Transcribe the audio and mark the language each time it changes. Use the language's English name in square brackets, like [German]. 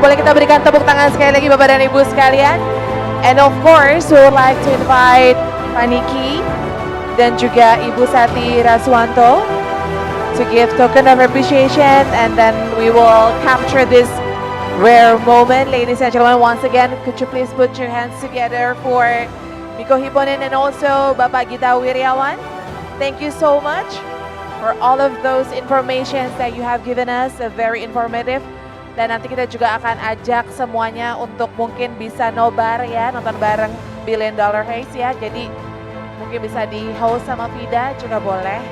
[Indonesian] Boleh kita berikan tepuk tangan sekali lagi, Bapak dan Ibu sekalian. [English] And of course, we would like to invite Pak Niki [Indonesian] dan juga [English] Ibu Sati Raswanto to give token of appreciation, and then we will capture this rare moment. Ladies and gentlemen, once again, could you please put your hands together for Mikko Hypponen and also Bapak Gita Wiryawan. Thank you so much for all of those informations that you have given us, very informative. [Indonesian] Dan nanti kita juga akan ajak semuanya untuk mungkin bisa nobar ya, nonton bareng Billion Dollar Race ya. Jadi mungkin bisa di host sama VIDA juga boleh.